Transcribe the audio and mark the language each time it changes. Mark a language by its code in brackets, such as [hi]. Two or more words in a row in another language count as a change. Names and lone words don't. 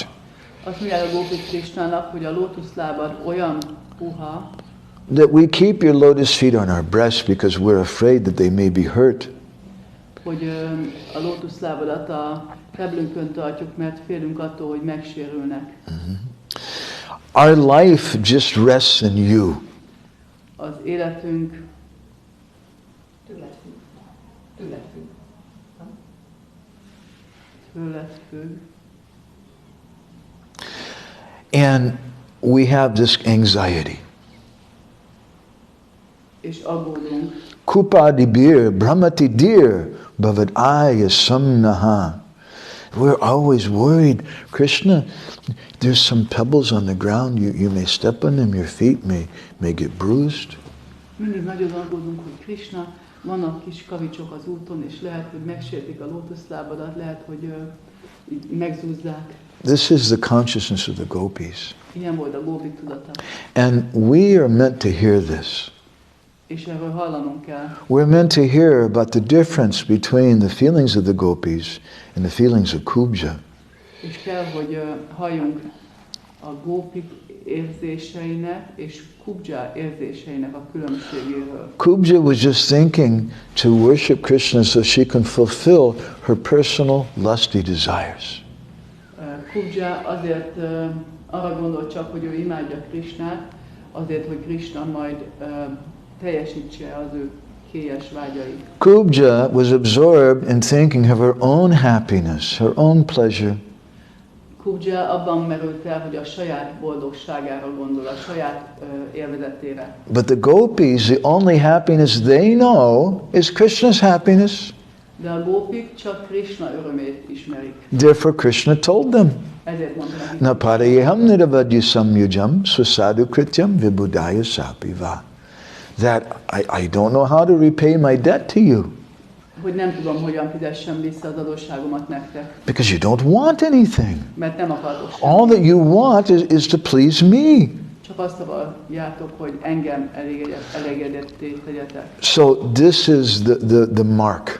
[hu] Azt mondják a gópik Krishnának, hogy a lótuszlábad olyan puha, [en] that we keep your lotus feet on our breast because we're afraid that they may be hurt. [hu] Hogy a lótuszlábadat a keblünkön tartjuk, mert félünk attól, hogy megsérülnek. [en] Our life just rests in you. [hu] Az életünk tőled függ. [en] And we have this anxiety. [hu] És aggódunk. [sa] Kupadibir, brahmati dir, bhavadaya samnaha. [en] We're always worried. Krishna, there's some pebbles on the ground. You may step on them. Your feet may get bruised. [hu] Mindig nagyon aggódunk, hogy Krishna, vannak kis kavicsok az úton, és lehet, hogy megsértik a lótuszlábadat, lehet, hogy megzúzzák. [en] This is the consciousness of the gopis. [hu] Ilyen volt a gópik tudata. [en] And we are meant to hear this. [hu] És erről hallanunk kell. [en] We're meant to hear about the difference between the feelings of the gopis and the feelings of Kubja. [hu] És kell, hogy halljunk a gópik érzéseinek és Kubja érzéseinek a különbségéről. [en] Kubja was just thinking to worship Krishna so she can fulfill her personal lusty desires. [hu] Kubja azért arra gondolt csak, hogy ő imádja Krishnát, azért, hogy Krishna majd teljesítse az ő kélyes vágyait. [en] Kubja was absorbed in thinking of her own happiness, her own pleasure. [hu] Kubja abban merült el, hogy a saját boldogságára gondol, a saját élvezetére. [en] But the gopis, the only happiness they know is Krishna's happiness. [hu] De a gópik csak Krishna örömét ismerik. [en] Therefore Krishna told them, [hu] Ezért mondta nekik, [sa] Naparayeham niravadyam samyujam swasadu krityam vibudaya sapiva. [en] That I don't know how to repay my debt to you. [hu] hogy nem tudom, hogyan fizessem vissza az adósságomat nektek. [en] Because you don't want anything. [hu] Mert nem akartok semmit. [en] All that you want is to please me. [hu] Csak azt akarjátok, hogy engem elégedetté tegyetek. [en] So this is the mark.